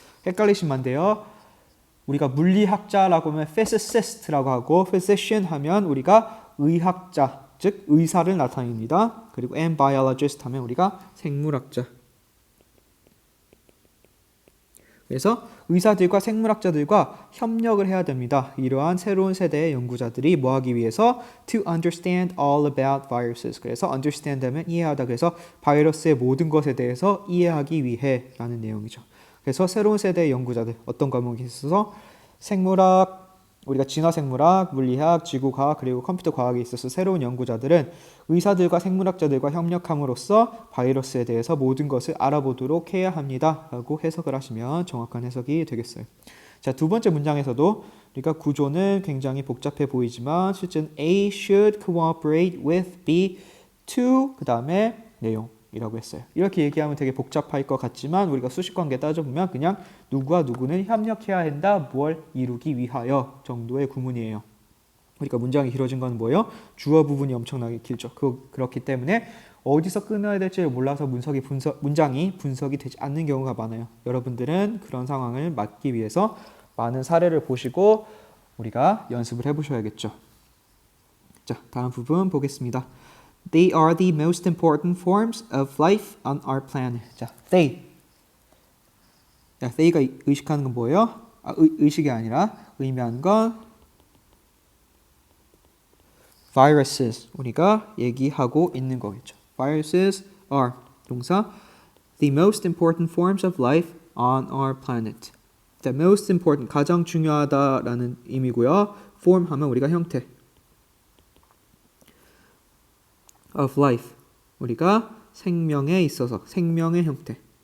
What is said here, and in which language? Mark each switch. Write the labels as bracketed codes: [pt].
[ko] 헷갈리시면 안 돼요. 우리가 물리학자라고 하면 physicist라고 하고 physician 하면 우리가 의학자, 즉 의사를 나타냅니다. 그리고 and biologist 하면 우리가 생물학자. 그래서 의사들과 생물학자들과 협력을 해야 됩니다. 이러한 새로운 세대의 연구자들이 뭐 하기 위해서? [en] To understand all about viruses. [ko] 그래서 understand 하면 이해하다. 그래서 바이러스의 모든 것에 대해서 이해하기 위해 라는 내용이죠. 그래서 새로운 세대의 연구자들, 어떤 과목이 있어서 생물학, 우리가 진화생물학, 물리학, 지구과학, 그리고 컴퓨터 과학에 있어서 새로운 연구자들은 의사들과 생물학자들과 협력함으로써 바이러스에 대해서 모든 것을 알아보도록 해야 합니다. 라고 해석을 하시면 정확한 해석이 되겠어요. 자, 두 번째 문장에서도 우리가 구조는 굉장히 복잡해 보이지만 실제는 [en] A should cooperate with B to [ko] 그 다음에 내용이라고 했어요. 이렇게 얘기하면 되게 복잡할 것 같지만 우리가 수식관계 따져보면 그냥 누구와 누구는 협력해야 한다. 뭘 이루기 위하여 정도의 구문이에요. 그러니까 문장이 길어진 건 뭐예요? 주어 부분이 엄청나게 길죠. 그렇기 때문에 어디서 끊어야 될지 몰라서 문장이 분석이 되지 않는 경우가 많아요. 여러분들은 그런 상황을 막기 위해서 많은 사례를 보시고 우리가 연습을 해보셔야겠죠. 자, 다음 부분 보겠습니다. [en] They are the most important forms of life on our planet. [ko] 자, they. 자, they가 의식하는 건 뭐예요? 의식이 아니라 의미하는 건 viruses. 우리가 얘기하고 있는 거겠죠. [en] Viruses are 동사 the most important forms of life on our planet. The most important [ko] 가장 중요하다라는 의미고요. form 하면 우리가 형태. [en] of life. [ko] 우리가 생명에 있어서 생명의 형태.